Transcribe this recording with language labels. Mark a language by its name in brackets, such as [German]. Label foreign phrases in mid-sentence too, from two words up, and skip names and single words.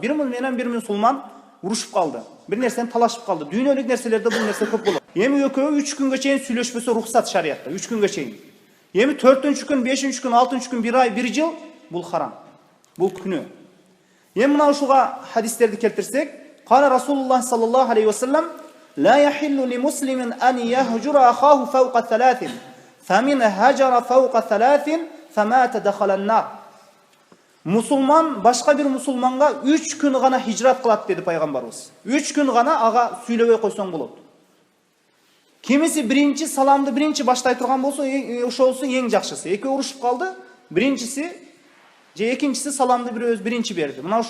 [Kyrgyz] Бир менен бир мусулман урушуп калды, бир нерсени талашып калды. Дүйнөлүк нерселерде бул нерсе көп болот. Эми экөө 3 күнгө чейин сүйлөшпөсө рухсат шариятта, 3 күнгө чейин. Эми 4-күн, 5-күн, 6-күн, 1 ай, 1 жыл бул харам. Бул күнөө. Эми мына ушуга хадистерди келтирсек, [Arabic] قال رسول الله صلى الله عليه وسلم: لا يحل لمسلم أن يهجر أخاه فوق 3 فمن هجر فوق 3 فمات دخل النار. [Kyrgyz] Мусулман башка бир мусулманга 3 күн гана хижрат кылат деди пайгамбарыбыз. 3 күн гана ага сүйлөбөй койсоң болот. Кимиси биринчи саламды биринчи баштай турган болсо, ошолсу эң жакшысы. Эки урушуп калды, биринчиси же экинчиси саламды биринчи берди.